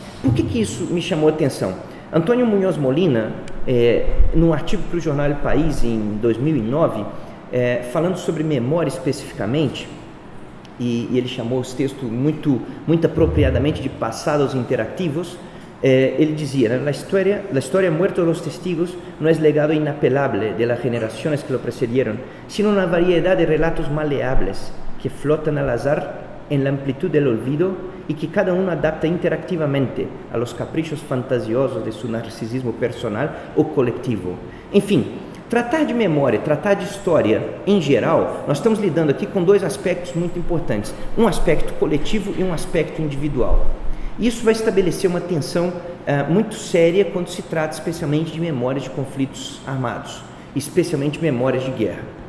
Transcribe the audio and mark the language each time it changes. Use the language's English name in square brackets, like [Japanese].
[Portuguese] Por que isso me chamou a atenção? Antônio Munhoz Molina, num artigo para o jornal El País em 2009, falando sobre memória especificamente, e ele chamou esse texto muito apropriadamente de passados interativos. Ele dizia, [Spanish] la historia muerto de los testigos no es legado inapelable de las generaciones que lo precedieron, sino una variedad de relatos maleables que flotan al azar en la amplitud del olvido y que cada uno adapta interactivamente a los caprichos fantasiosos de su narcisismo personal o coletivo. [Portuguese] Enfim, tratar de memória, tratar de história em geral, nós estamos lidando aqui com dois aspectos muito importantes, um aspecto coletivo e um aspecto individual. Isso vai estabelecer uma tensão muito séria quando se trata especialmente de memórias de conflitos armados, especialmente memórias de guerra.